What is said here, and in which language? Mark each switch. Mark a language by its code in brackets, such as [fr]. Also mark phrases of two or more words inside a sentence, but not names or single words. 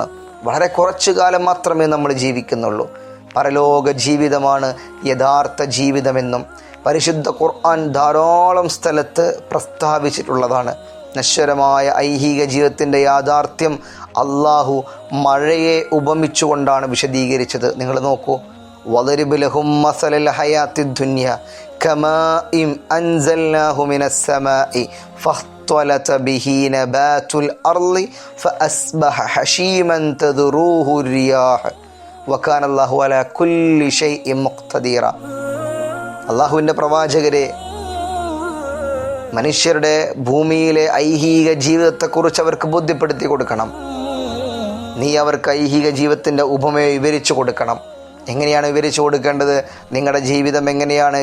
[ml] വളരെ കുറച്ചു കാലം മാത്രമേ നമ്മൾ ജീവിക്കുന്നുള്ളൂ. പരലോക ജീവിതമാണ് യഥാർത്ഥ ജീവിതമെന്നും പരിശുദ്ധ ഖുർആൻ ധാരാളം സ്ഥലത്ത് പ്രസ്താവിച്ചിട്ടുള്ളതാണ്. നശ്വരമായ ഐഹിക ജീവിതത്തിൻ്റെ യാഥാർത്ഥ്യം അള്ളാഹു മഴയെ ഉപമിച്ചുകൊണ്ടാണ് വിശദീകരിച്ചത്. നിങ്ങൾ നോക്കൂ, [ar] واضرب لهم مثل الحياة الدنيا كماء أنزلناه من السماء فاختلط به نبات الأرض فأصبح حشيما تذروه الرياح وكان الله على كل شيء مقتدرا. [ml] അള്ളാഹുവിൻ്റെ പ്രവാചകരെ, മനുഷ്യരുടെ ഭൂമിയിലെ ഐഹിക ജീവിതത്തെക്കുറിച്ച് അവർക്ക് ബോധ്യപ്പെടുത്തി കൊടുക്കണം. നീ അവർക്ക് ഐഹിക ജീവിതത്തിൻ്റെ ഉപമയെ വിവരിച്ചു കൊടുക്കണം. എങ്ങനെയാണ് വിവരിച്ചു കൊടുക്കേണ്ടത്? നിങ്ങളുടെ ജീവിതം എങ്ങനെയാണ്?